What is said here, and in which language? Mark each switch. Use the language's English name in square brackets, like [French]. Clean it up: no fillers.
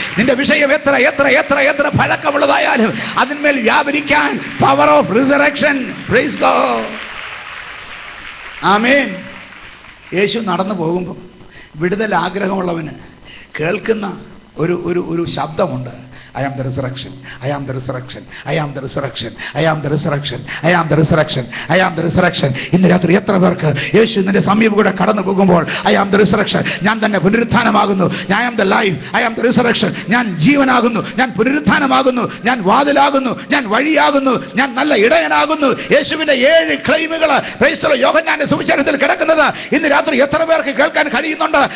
[Malayalam] നിന്റെ വിഷയം എത്ര എത്ര എത്ര എത്ര പഴക്കമുള്ളതായാലും അതിന്മേൽ വ്യാപരിക്കാൻ [English] Power of resurrection. [Malayalam] Praise God, ആമേൻ. യേശു നടന്നു പോകുമ്പോൾ വിടുതൽ ആഗ്രഹമുള്ളവന് കേൾക്കുന്ന ഒരു ഒരു ഒരു ശബ്ദമുണ്ട്. [English] I am the resurrection, I am the resurrection, I am the resurrection, I am the resurrection, I am the resurrection, I am the resurrection. [Malayalam] ഇന്ന് രാത്രി എത്ര പേർക്ക് യേശു നിന്റെ സമീപം കൂടെ കടന്നു പോകുമ്പോൾ [English] I am the resurrection, [Malayalam] ഞാൻ തന്നെ പുനരുത്ഥാനമാകുന്നു, [English] I am the life, I am the resurrection, [Malayalam] ഞാൻ ജീവനാകുന്നു, ഞാൻ പുനരുത്ഥാനമാകുന്നു, ഞാൻ വാതിലാകുന്നു, ഞാൻ വഴിയാകുന്നു, ഞാൻ നല്ല ഇടയനാകുന്നു. യേശുവിന്റെ 7 ക്ലെയിമുകൾ യോഹന്നാന്റെ സുവിശേഷത്തിൽ കിടക്കുന്നത് ഇന്ന് രാത്രി എത്ര പേർക്ക് കേൾക്കാൻ കഴിയുന്നുണ്ട്?